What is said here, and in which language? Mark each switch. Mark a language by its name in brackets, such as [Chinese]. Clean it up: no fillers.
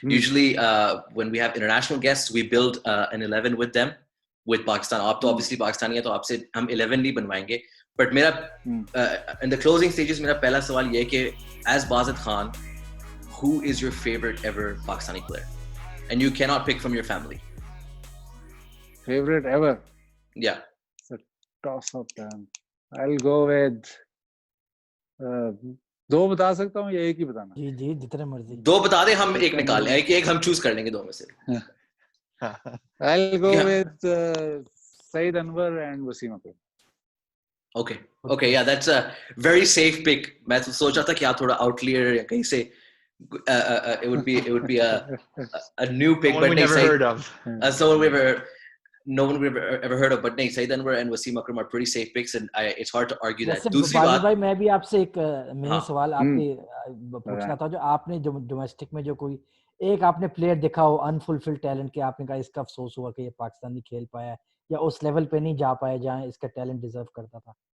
[English] Usually when we have international guests, we build an 11 with them, with Pakistan. [Hindi] आप तो obviously Pakistani है, तो आपसे हम 11 नहीं बनवाएंगे. [English] But मेरा in the closing stages [Hindi] मेरा पहला सवाल ये है कि [English] as Bazid Khan, who is your favorite ever Pakistani player? And you cannot pick from your family. Favorite ever? Yeah. It's a toss up. I'll go with [Hindi] 2 बता सकता हूँ या एक ही बताना? जी जितने मर्जी. 2 बता दे, हम एक निकाल लें. एक हम चूज कर लेंगे 2 में से. [English] I'll go with Saeed Anwar and Wasim Akram. Okay, yeah, that's a very safe pick. [Hindi] मैं तो सोच रहा था कि आप थोड़ा outlier या कहीं से [English] it would be a new pick, but never heard of. No one we've ever heard of, but नहीं, Saeed Anwar and Wasim Akram are pretty safe picks, and it's hard to argue that. [Hindi] दूसरी बात भाई, मैं भी आपसे एक main सवाल आपके पूछना था. जो आपने डोमेस्टिक में जो कोई एक आपने प्लेयर देखा हो अनफुलफिल्ड टैलेंट के, आपने कहा इसका अफसोस हुआ कि ये पाकिस्तान नहीं खेल पाया या उस लेवल पे नहीं जा पाया जहां इसका टैलेंट डिजर्व करता था?